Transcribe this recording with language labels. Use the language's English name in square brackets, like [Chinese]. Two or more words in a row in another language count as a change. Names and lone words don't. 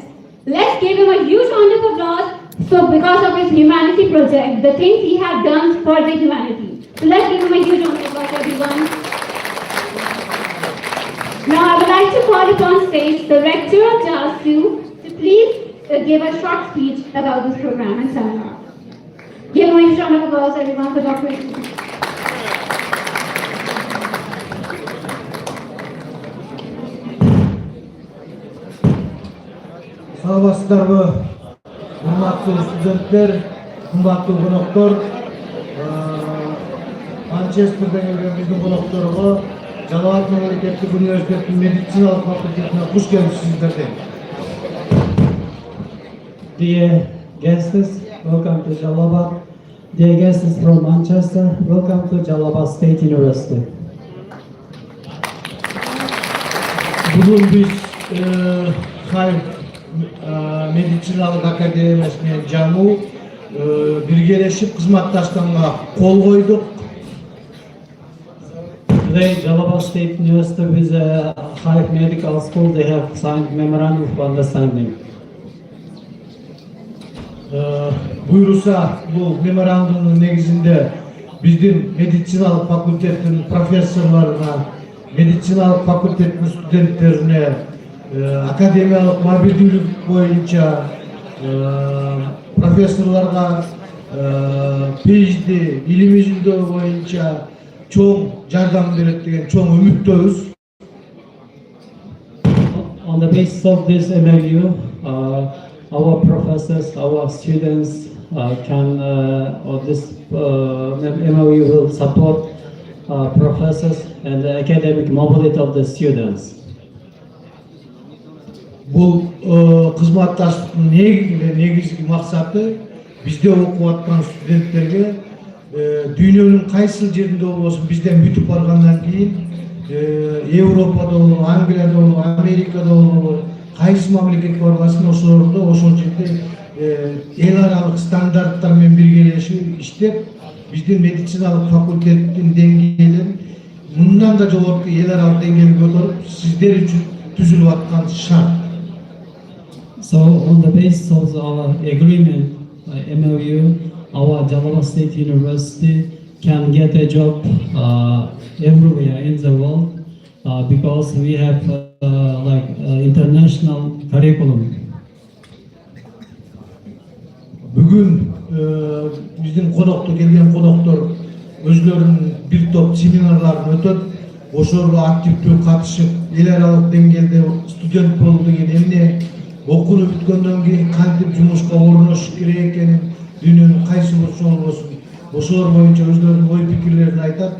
[English] Let's give him a huge round of applause because of his humanity project, the things he has done for the humanity. So let's give him a huge round of applause, everyone. Now I would like to call upon stage the rector of JASU to please give a short speech about this program and seminar. Give him a huge round of applause, everyone, for Dr. [Kyrgyz] Саламатсыздарбы, урматтуу студенттер, кымбаттуу коноктор. Манчестерден келген биздин конокторго Jalal-Abad мамлекеттик университетинин медициналык факультетине куш келипсиздер. [English] Dear guests, welcome to Jalal-Abad. Dear guests from Manchester, welcome to Jalal-Abad State University. [Kyrgyz] Бүгүн биз HIVE медициналык академиясынын жамуу биргелешип кызматташканга кол койдук. [English] Today, Jalal-Abad State University with HIVE Medical School, they have signed memorandum of understanding. [Kyrgyz] Буйруса, бул меморандумдун негизинде биздин медициналык факультеттин профессорлоруна, медициналык факультеттин студенттерине академиялык мобилдүүлүк боюнча профессорлорго PhD илимий жүлдөө боюнча чоң жардам берет деген чоң үмүттөбүз. [English] On the basis of this MOU, our professors, our students or this MOU will support professors and the academic mobility of the students. [Kyrgyz] Бул кызматташтыктын негизги максаты бизде окуп аткан студенттерге дүйнөнүн кайсыл жеринде болбосун бизден бүтүп баргандан кийин Европада болобу, Англияда болобу, Америкада болобу, кайсы мамлекетке баргасын ошолордо ошол жерде эл аралык стандарттар менен биргелешип иштеп, биздин медициналык факультеттин деңгээлин мындан да жогорку эл аралык деңгээлге көтөрүп, сиздер үчүн түзүлүп аткан шарт. [English] So on the basis of our agreement, MOU, our Jalal-Abad State University can get a job everywhere in the world because we have international curriculum. [Kyrgyz] Бүгүн биздин келген коноктор өзлөрүнүн бир топ семинарларын өтөт, ошолорго активдүү катышып, эл аралык деңгээлде студент болуу деген эмне, окууну бүткөндөн кийин кантип жумушка орношуш керек экенин, дүйнөнүн кайсы бурчунда болбосун, ошолор боюнча өзлөрүнүн ой пикирлерин айтат.